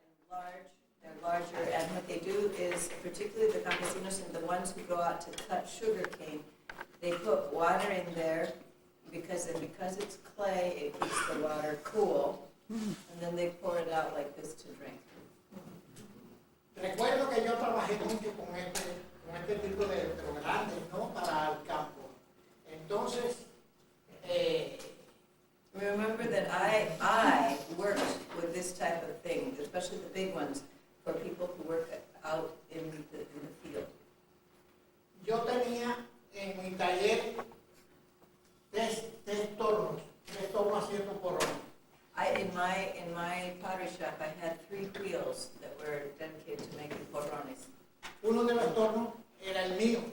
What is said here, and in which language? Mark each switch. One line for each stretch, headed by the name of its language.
English: large, they're larger, and what they do is, particularly the campesinos and the ones who go out to cut sugar cane, they put water in there because it's clay, it keeps the water cool, and then they pour it out like this to drink.
Spanish: Recuerdo que yo trabajé mucho con este tipo de programas, ¿no? Para el campo. Entonces,
English: remember that I worked with this type of thing, especially the big ones, for people who work out in the field.
Spanish: Yo tenía en mi taller tres tornos haciendo porrones.
English: In my pottery shop, I had 3 wheels that were dedicated to making porrones.
Spanish: Uno de los tornos era el mío,